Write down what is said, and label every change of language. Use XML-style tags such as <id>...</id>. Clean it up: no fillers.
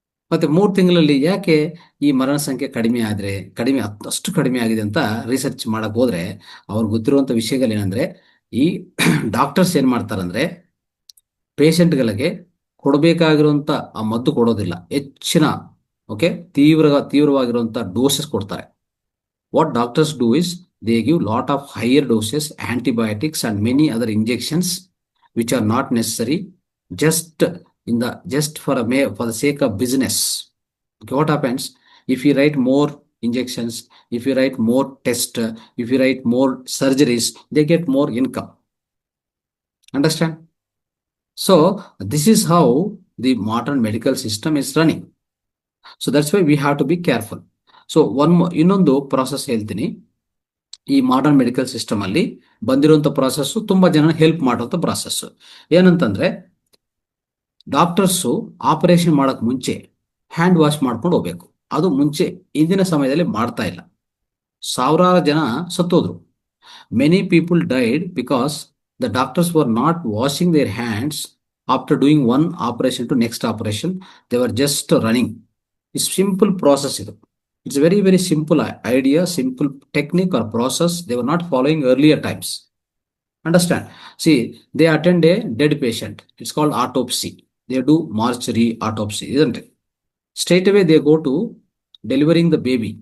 <kn>ಮತ್ತೆ 3 ತಿಂಗಳಲ್ಲಿ ಯಾಕೆ ಈ ಮರಣ ಸಂಖ್ಯೆ ಕಡಿಮೆ ಅಷ್ಟು ಕಡಿಮೆ ಆಗಿದೆ ಅಂತ ರಿಸರ್ಚ್ ಮಾಡಕ್ ಹೋದ್ರೆ ಅವ್ರಿಗೆ ಗೊತ್ತಿರುವಂತ ವಿಷಯಗಳೇನಂದ್ರೆ, ಈ ಡಾಕ್ಟರ್ಸ್ ಏನ್ ಮಾಡ್ತಾರಂದ್ರೆ ಪೇಷಂಟ್ಗಳಿಗೆ ಕೊಡಬೇಕಾಗಿರುವಂತ ಆ ಮದ್ದು ಕೊಡೋದಿಲ್ಲ, ಹೆಚ್ಚಿನ ಓಕೆ ತೀವ್ರವಾಗಿರುವಂತ ಡೋಸಸ್ ಕೊಡ್ತಾರೆ.</kn> <en>What doctors do is they give lot of higher doses, antibiotics and many other injections which are not necessary, just for the sake of business. Okay, what happens if you write more injections, if you write more tests, if you write more surgeries, they get more income. Understand? So this is how the modern medical system is running. So that's why we have to be careful. So one more</en> <kn>ಇನ್ನೊಂದು process ಹೇಳ್ತೀನಿ. ಈ modern medical system ಅಲ್ಲಿ ಬಂದಿರುವಂತ process ತುಂಬಾ ಜನ help ಮಾಡುವಂತ process ಏನಂತಂದ್ರೆ, doctors operation ಮಾಡಕ್ ಮುಂಚೆ ಹ್ಯಾಂಡ್ ವಾಶ್ ಮಾಡ್ಕೊಂಡು ಹೋಗ್ಬೇಕು. ಅದು ಮುಂಚೆ ಇಂದಿನ ಸಮಯದಲ್ಲಿ ಮಾಡ್ತಾ ಇಲ್ಲ. ಸಾವಿರಾರು ಜನ ಸತ್ತೋದ್ರು.</kn> <en>Many people died because the doctors were not washing their hands after doing one operation to next operation. They were just running. Is simple process ಇದು. It's a very, very simple idea, simple technique or process they were not following earlier times. Understand? See, they attend a dead patient. It's called autopsy. They do mortuary autopsy, isn't it? Straight away they go to delivering the baby.</en>